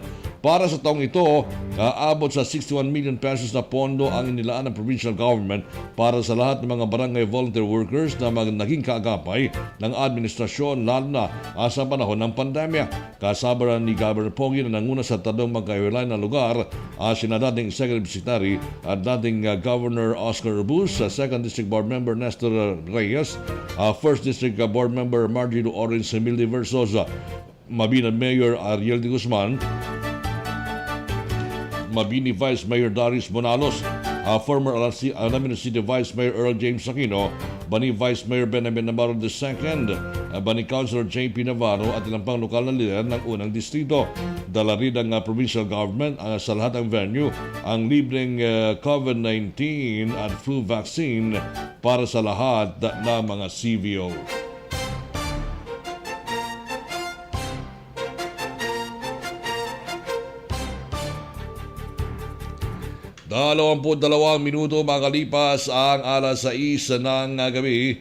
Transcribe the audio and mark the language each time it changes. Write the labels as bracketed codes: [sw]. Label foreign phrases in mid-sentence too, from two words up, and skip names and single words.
[tl] Para sa taong ito, aabot sa 61 million pesos na pondo ang inilaan ng [en] provincial government [tl] para sa lahat ng mga barangay [en] volunteer workers [tl] na naging kaagapay ng administrasyon lalo na sa panahon ng pandemya. Kasama ni Governor Pogi na nanguna sa 3 magkahiwalay na lugar, sina dating Executive Secretary at dating Governor Oscar Rubus, 2nd District Board Member Nestor Reyes, 1st District Board Member Margie Orange Emilio Versosa, Mabini Mayor Ariel de Guzman, Mabini Vice Mayor Darius Bonalos, former Alaminos City Vice Mayor Earl James Aquino, Bani Vice Mayor Benjamin Navarro II, Bani Councilor JP Navarro at ilang pang lokal na lider ng unang distrito. Dala rin ng [en] provincial government [tl] sa lahat ng venue ang libreng COVID-19 at [en] flu vaccine [tl] para sa lahat ng mga CVO. Dalawang minuto makalipas ang alas 6 ng gabi.